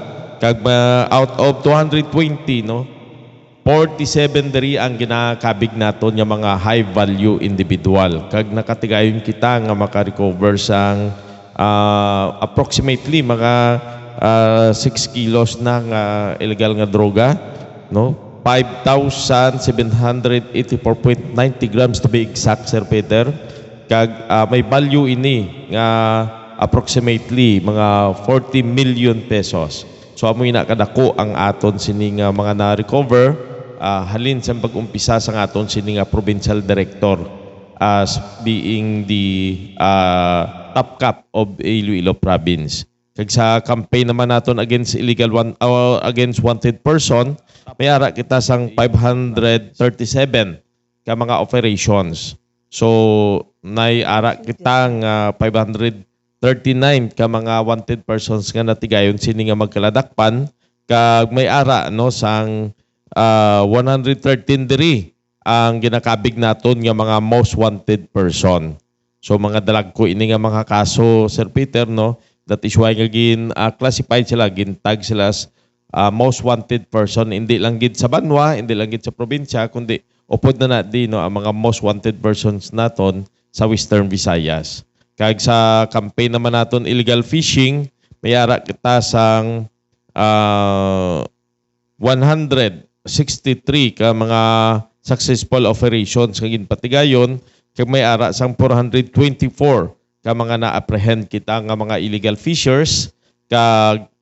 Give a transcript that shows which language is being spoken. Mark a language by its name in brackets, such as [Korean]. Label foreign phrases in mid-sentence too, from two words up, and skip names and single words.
[Hiligaynon] Kag [English] out of [Hiligaynon] 220, no, 47 diri ang ginakabig naton nga mga [English] high value individual. [Hiligaynon] Kag nakatigayon kita nga maka-recover sang approximately mga 6 kilos na nga illegal nga droga, no? [English] 5,784.90 grams to be exact, Sir Peter. [Hiligaynon] Kag may value ini nga approximately mga 40 million pesos. So amoy na kadako ang aton sining mga na-recover halin sa pag-umpisa sa aton sining Provincial Director [English] as being the top cap of Iloilo Province. [Hiligaynon] Kag sa campaign naman naton [English] against against wanted person, [Hiligaynon] may ara kita sang 537 ka mga operations. So nay ara kita nga 539 ka mga [English] wanted persons [Hiligaynon] nga natigayon sini nga magkaladakpan. Kag may ara no sang 113 diri ang ginakabig naton nga mga [English] most wanted person. [Hiligaynon] So mga dalagko ini nga mga kaso, Sir Peter, no, [English] that is why [Hiligaynon] nga classified sila, gintag sila [English] as most wanted person, [Hiligaynon] hindi lang gid sa banwa, hindi lang gid sa probinsya, kundi upod na di no ang mga [English] most wanted persons [Hiligaynon] naton sa Western Visayas. Kag sa campaign naman naton [English] illegal fishing, [Hiligaynon] may ara kita sang 163 ka mga [English] successful operations [Hiligaynon] kag patigayon kag may ara sang 424 ka mga na-apprehend kita nga mga [English] illegal fishers [Hiligaynon] kag